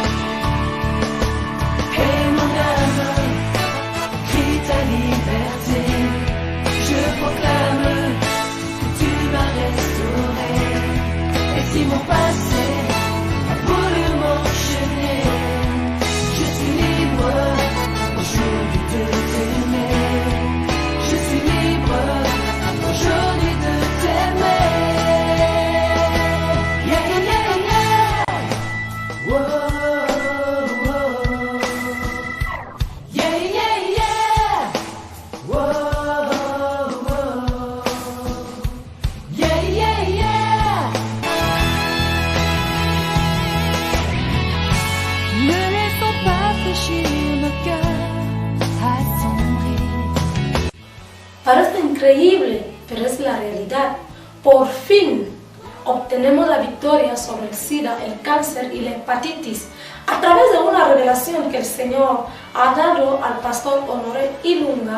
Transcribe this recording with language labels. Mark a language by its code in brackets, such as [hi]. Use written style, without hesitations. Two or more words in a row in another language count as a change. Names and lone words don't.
[fr] Et mon âme crie ta liberté, je proclame que tu m'as restauré. Et si mon passé a voulu m'enchaîner, je suis libre aujourd'hui de t'aimer. Je suis libre aujourd'hui de t'aimer. [en] Yeah, yeah, yeah. Whoa, whoa. Yeah, yeah, yeah. Whoa, whoa. Yeah, yeah, yeah. [fr] Ne laissons pas fléchir nos cœurs assombris. [es] Parece increíble, pero es la realidad. Por fin obtenemos la victoria sobre el SIDA, el cáncer y la hepatitis a través de una revelación que el Señor ha dado al pastor Honoré Ilunga.